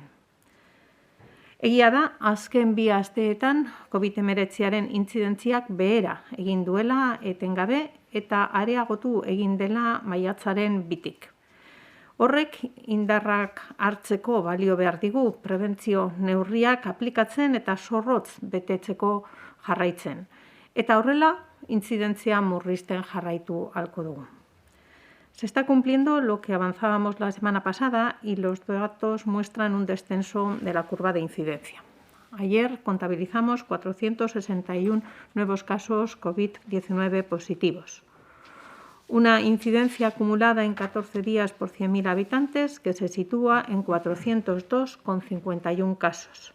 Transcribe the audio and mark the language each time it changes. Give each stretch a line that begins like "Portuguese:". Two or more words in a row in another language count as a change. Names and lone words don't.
Basque: Egia da, azken 2 asteetan COVID-19aren intzidentziak behera egin duela etengabe eta areagotu egin dela maiatzaren 2tik. Horrek indarrak hartzeko balio behar digu prebentzio neurriak aplikatzen eta zorrotz betetzeko jarraitzen. Eta horrela, intzidentzia murrizten jarraitu ahalko dugu.
Spanish: Se está cumpliendo lo que avanzábamos la semana pasada y los datos muestran un descenso de la curva de incidencia. Ayer contabilizamos 461 nuevos casos COVID-19 positivos. Una incidencia acumulada en 14 días por 100.000 habitantes que se sitúa en 402,51 casos.